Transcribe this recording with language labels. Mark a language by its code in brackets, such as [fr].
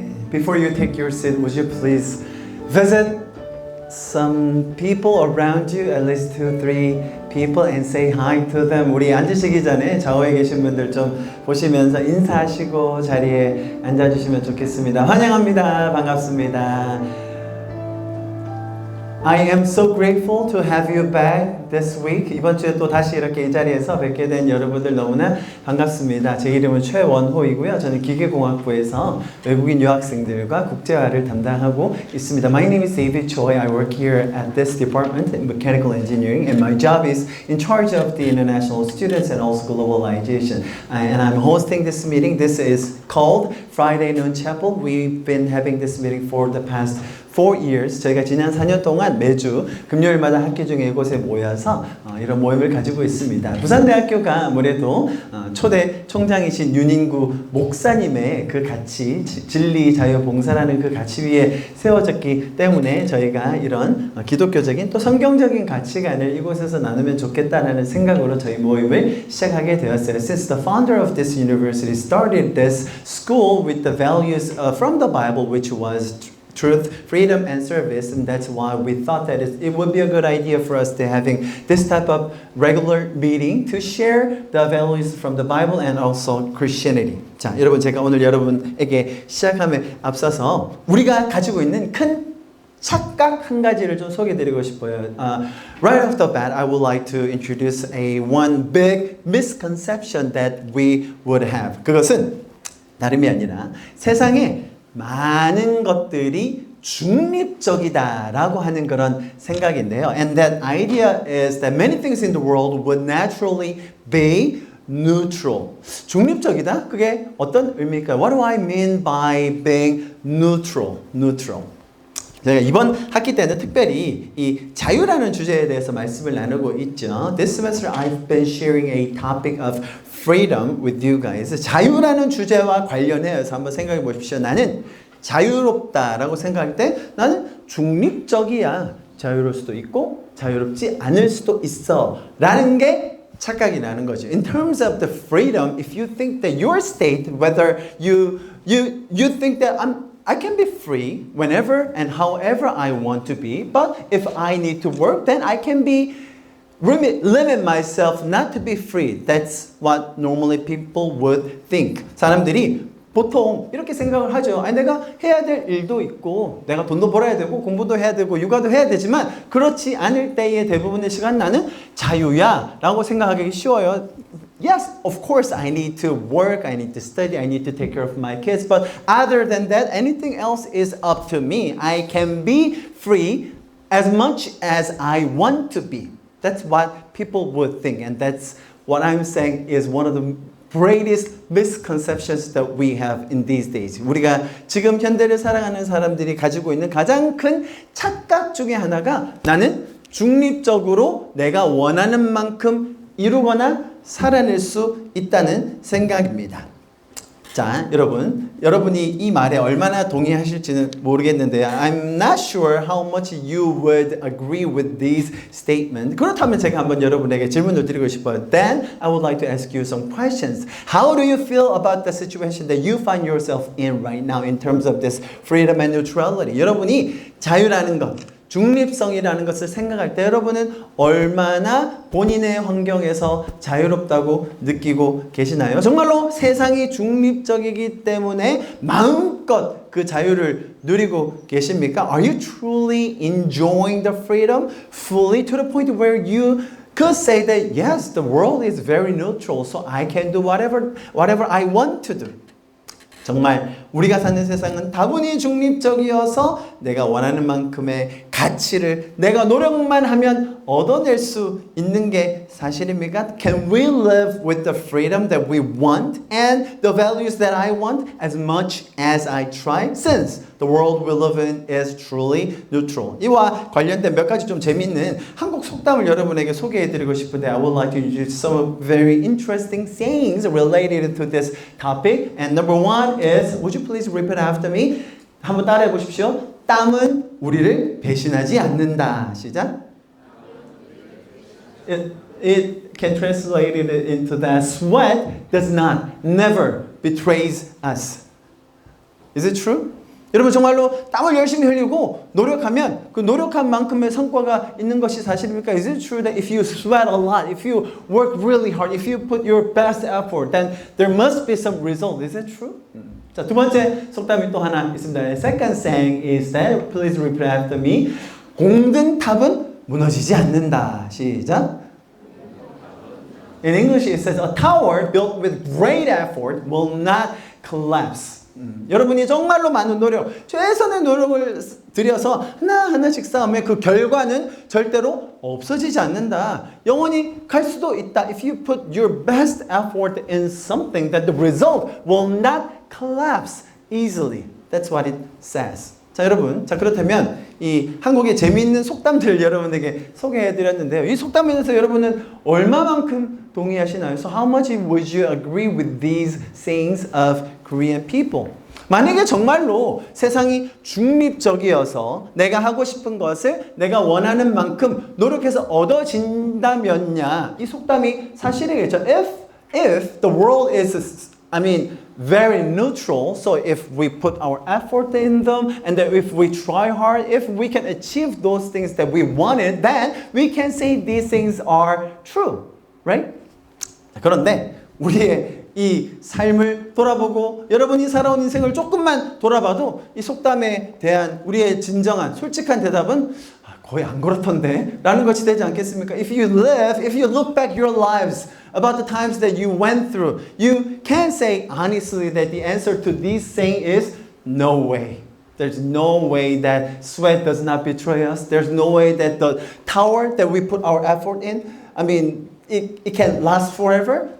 [en] before you take your seat, would you please visit some people around you, at least 2-3 people, and say hi to them. [ko] 우리 앉으시기 전에 좌우에 계신 분들 좀 보시면서 인사하시고 자리에 앉아주시면 좋겠습니다. 환영합니다. 반갑습니다. [en] I am so grateful to have you back this week. [ko] 이번 주에 또 다시 이렇게 이 자리에서 뵙게 된 여러분들 너무나 반갑습니다. 제 이름은 최원호이고요. 저는 기계공학부에서 외국인 유학생들과 국제화를 담당하고 있습니다. [en] My name is David Choi. I work here at this department in mechanical engineering, and my job is in charge of the international students and also globalization. And I'm hosting this meeting. This is called Friday Noon Chapel. We've been having this meeting for the past 4 years. [ko] 저희가 지난 4년 동안 매주 금요일마다 학교 중에 이곳에 모여서 이런 모임을 가지고 있습니다. 부산대학교가 아무래도 초대 총장이신 윤인구 목사님의 그 가치, 진리, 자유, 봉사라는 그 가치 위에 세워졌기 때문에 저희가 이런 기독교적인 또 성경적인 가치관을 이곳에서 나누면 좋겠다라는 생각으로 저희 모임을 시작하게 되었어요. [en] Since the founder of this university started this school with the values from the Bible, which was truth, freedom, and service, and that's why we thought that it would be a good idea for us to having this type of regular meeting to share the values from the Bible and also Christianity. [ko] 자, 여러분 제가 오늘 여러분에게 시작함에 앞서서 우리가 가지고 있는 큰 착각 한 가지를 좀 소개해드리고 싶어요. [en] Right off the bat, I would like to introduce one big misconception that we would have. [ko] 그것은 다름이 아니라 세상에 많은 것들이 중립적이다라고 하는 그런 생각인데요. [en] And that idea is that many things in the world would naturally be neutral. [ko] 중립적이다? 그게 어떤 의미일까요? [en] What do I mean by being neutral? Neutral. [ko] 제가 이번 학기 때는 특별히 이 자유라는 주제에 대해서 말씀을 나누고 있죠. [en] This semester I've been sharing a topic of freedom with you guys. [ko] 자유라는 주제와 관련해서 한번 생각해 보십시오. 나는 자유롭다라고 생각할 때 나는 중립적이야. 자유로울 수도 있고 자유롭지 않을 수도 있어. 라는 게 착각이 나는 거죠. [en] In terms of the freedom, if you think that your state, whether you think that I can be free whenever and however I want to be, but if I need to work, then I can limit myself not to be free. That's what normally people would think. [ko] 사람들이 보통 이렇게 생각을 하죠. 아니, 내가 해야 될 일도 있고, 내가 돈도 벌어야 되고, 공부도 해야 되고, 육아도 해야 되지만, 그렇지 않을 때의 대부분의 시간 나는 자유야 라고 생각하기 쉬워요. [en] Yes, of course, I need to work, I need to study, I need to take care of my kids, but other than that, anything else is up to me. I can be free as much as I want to be. That's what people would think, and that's what I'm saying is one of the greatest misconceptions that we have in these days. [ko] 우리가 지금 현대를 살아가는 사람들이 가지고 있는 가장 큰 착각 중에 하나가 나는 중립적으로 내가 원하는 만큼 이루거나 살아낼 수 있다는 생각입니다. 자, 여러분이 이 말에 얼마나 동의하실지는 모르겠는데요. [en] I'm not sure how much you would agree with these statements. [ko] 그렇다면 제가 한번 여러분에게 질문을 드리고 싶어요. [en] Then I would like to ask you some questions. How do you feel about the situation that you find yourself in right now in terms of this freedom and neutrality? [ko] 여러분이 자유라는 것, 중립성이라는 것을 생각할 때 여러분은 얼마나 본인의 환경에서 자유롭다고 느끼고 계시나요? 정말로 세상이 중립적이기 때문에 마음껏 그 자유를 누리고 계십니까? [en] Are you truly enjoying the freedom fully to the point where you could say that yes, the world is very neutral, so I can do whatever I want to do? [ko] 정말 우리가 사는 세상은 다분히 중립적이어서 내가 원하는 만큼의 가치를 내가 노력만 하면 얻어낼 수 있는 게 사실입니까? [en] Can we live with the freedom that we want and the values that I want as much as I try? Since the world we live in is truly neutral. [ko] 이와 관련된 몇 가지 좀 재밌는 한국 속담을 여러분에게 소개해드리고 싶은데 [en] I would like to introduce some very interesting sayings related to this topic. And number one is, would you please repeat after me? [ko] 한번 따라해 보십시오. 땀은 우리를 배신하지 않는다. 시작. [en] It can translate it into that sweat does not, never betrays us. Is it true? [ko] 여러분 정말로 땀을 열심히 흘리고 노력하면 그 노력한 만큼의 성과가 있는 것이 사실입니까? [en] Is it true that if you sweat a lot, if you work really hard, if you put your best effort, then there must be some result? Is it true? [ko] 자, 두 번째 속담이 또 하나 있습니다. [en] The second saying is that, please repeat after me. [ko] 공든 탑은 무너지지 않는다. 시작. [en] In English it says, a tower built with great effort will not collapse. [ko] 여러분이 정말로 많은 노력, 최선의 노력을 들여서 하나하나씩 쌓으면 그 결과는 절대로 없어지지 않는다. 영원히 갈 수도 있다. [en] If you put your best effort in something, that the result will not collapse easily. That's what it says. [ko] 자, 여러분. 자, 그렇다면 이 한국의 재미있는 속담들 여러분에게 소개해 드렸는데요. 이 속담에 대해서 여러분은 얼마만큼 동의하시나요? [en] So how much would you agree with these sayings of Korean people? [ko] 만약에 정말로 세상이 중립적이어서 내가 하고 싶은 것을 내가 원하는 만큼 노력해서 얻어진다면야 이 속담이 사실이겠죠. [en] If the world is, very neutral, so if we put our effort in them and that if we try hard, if we can achieve those things that we wanted, then we can say these things are true, right? [ko] 그런데 우리의 이 삶을 돌아보고 여러분이 살아온 인생을 조금만 돌아봐도 이 속담에 대한 우리의 진정한 솔직한 대답은 거의 안 그렇던데 라는 것이 되지 않겠습니까? [en] If you look back your lives about the times that you went through, you can say honestly that the answer to this saying is no way. There's no way that sweat does not betray us. There's no way that the tower that we put our effort in, it can last forever.